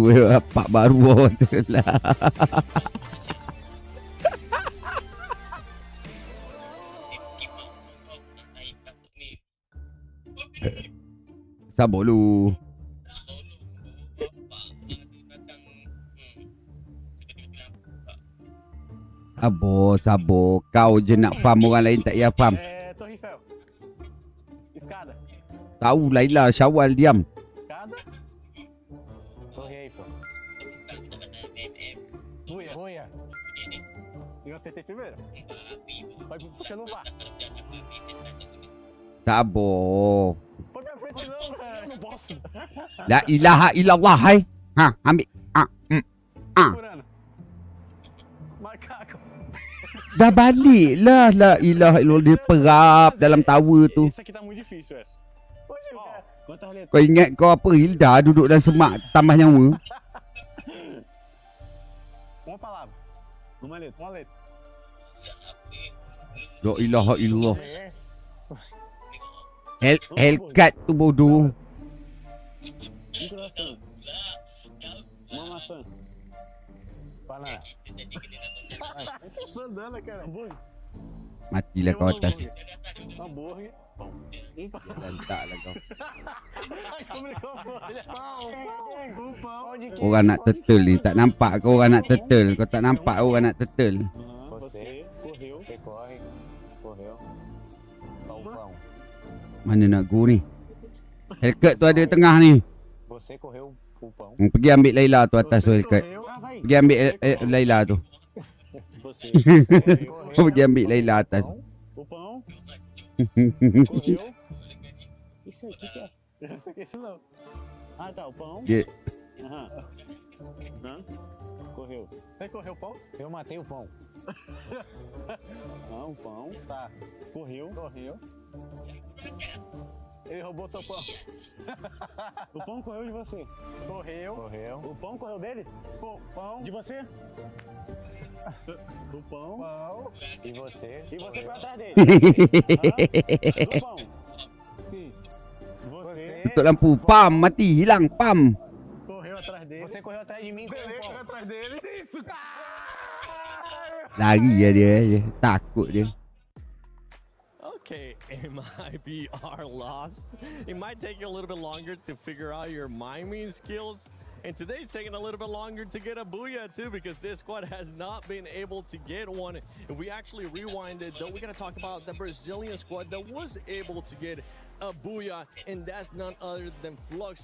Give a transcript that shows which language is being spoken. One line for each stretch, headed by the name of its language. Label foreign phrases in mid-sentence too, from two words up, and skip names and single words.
Malay: Pak baru tu lah. Sabar lu. Sabar. Kau je nak farm, orang lain tak payah farm.
Portuguese: Escada.
Malay: Tahu Laila, Syawal diam.
Portuguese: Escada. Torre Eiffel. Buia. E você tem primeiro? Vai puxando o VAR.
Malay: Sabar.
Portuguese: Põe pra frente não, velho. Não posso.
Arabic: La ilaha illallah,
Malay: hai. Ha, ambil.
Portuguese: Macaco.
Malay: Dah balik lah.
Arabic: La ilaha illallah.
Malay: Dia perap dalam tower tu.
Portuguese: Esse aqui tá muito difícil, essa. Quantas letras?
Malay: Kau ingat kau apa, Hilda duduk dalam semak tambah nyawa?
Portuguese: Uma palavra. Uma letra.
Arabic: La ilaha illallah.
Malay: Hellcat tu bodoh.
Portuguese: Coração. Uma maçã. Banana. Bandana, cara.
Malay: Matilah kau atas.
Portuguese: Hambúrguer. Pão.
Malay: Lantaklah kau.
Portuguese: Pão de queijo.
Malay: Orang nak tetel ni. Tak nampak ke orang nak tetel? Kau tak nampak orang nak tetel?
Portuguese: Você correu. Você corre. Correu. Pão.
Malay: Mana nak go ni? Hellcat tu ada tengah ni.
Portuguese: Você correu o pão.
Malay: Pergi ambil Laila tu atas tu Hellcat. Pergi ambil Laila tu.
Portuguese: Você
Malay: Kau pergi ambil Laila atas.
Portuguese: o pão. Correu. Isso aí, o que é? Isso aqui, isso não. Ah, tá, o pão. Yeah. Aham. Hã? Correu. Você correu o pão? Eu matei o pão. Não, o pão. Tá. Correu. Correu. Ele roubou teu pão. O pão correu de você. Correu. Correu. O pão correu dele? Pão. De você? O pão. Pão. E você? E você correu atrás dele. O pão. Sim. Você.
Malay: Tutup lampu. Pam. Mati. Hilang. Pam.
Portuguese: Correu atrás dele. Você correu atrás de mim. Correu atrás dele. Isso.
Malay: Lari je dia. Takut dia.
English: Okay, it might be our loss. It might take you a little bit longer to figure out your miming skills. And today's taking a little bit longer to get a booyah too, because this squad has not been able to get one. If we actually rewind it, though, we're going to talk about the Brazilian squad that was able to get a booyah, and that's none other than Flux.